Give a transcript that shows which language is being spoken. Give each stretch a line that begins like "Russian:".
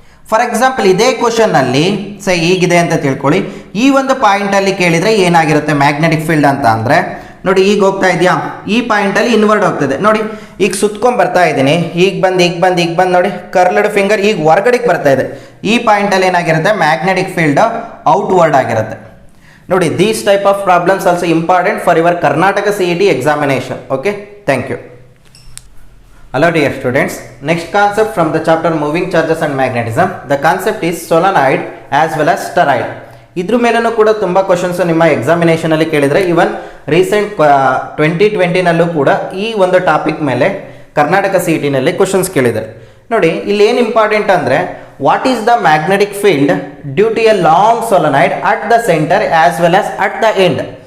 Kannada: For example, ಇದೇ ಕ್ವಶನ್ನಲ್ಲಿ ಸೇ ಹೀಗಿದೆ ಅಂತ ತಿಳ್ಕೊಳ್ಳಿ, ಈ ಒಂದು ಪಾಯಿಂಟಲ್ಲಿ ಕೇಳಿದರೆ ಏನಾಗಿರುತ್ತೆ ಮ್ಯಾಗ್ನೆಟಿಕ್ ಫೀಲ್ಡ್ ಅಂತ ಅಂದರೆ, ನೋಡಿ ಈಗ ಹೋಗ್ತಾ ಇದೆಯಾ, ಈ ಪಾಯಿಂಟಲ್ಲಿ ಇನ್ವರ್ಡ್ ಹೋಗ್ತದೆ. ನೋಡಿ ಈಗ ಸುತ್ಕೊಂಡ್ ಬರ್ತಾ ಇದ್ದೀನಿ, ಈಗ ಬಂದು ನೋಡಿ, ಕರ್ಲ್ಡ್ ಫಿಂಗರ್ ಈಗ ಹೊರಗಡೆಗೆ ಬರ್ತಾ ಇದೆ. ಈ ಪಾಯಿಂಟಲ್ಲಿ ಏನಾಗಿರುತ್ತೆ, ಮ್ಯಾಗ್ನೆಟಿಕ್ ಫೀಲ್ಡ್ ಔಟ್ವರ್ಡ್ ಆಗಿರುತ್ತೆ.
English: ನೋಡಿ, these type of problems also important for your Karnataka CET examination. Okay, thank you. Hello dear students, next concept from the chapter moving charges and magnetism. The concept is solenoid as well as toroid.
Kannada: ಇದ್ರ ಮೇಲೂ ಕೂಡ ತುಂಬ questions ನಿಮ್ಮ ಎಕ್ಸಾಮಿನೇಷನಲ್ಲಿ ಕೇಳಿದರೆ, ಇವನ್ recent 2020ನಲ್ಲೂ ಕೂಡ ಈ ಒಂದು topic ಮೇಲೆ ಕರ್ನಾಟಕ CETನಲ್ಲಿ ಕ್ವಶನ್ಸ್ ಕೇಳಿದ್ದಾರೆ. ನೋಡಿ, ಇಲ್ಲಿ ಏನು ಇಂಪಾರ್ಟೆಂಟ್ ಅಂದರೆ,
English: What is the magnetic field due to a long solenoid at the centre as well as at the end.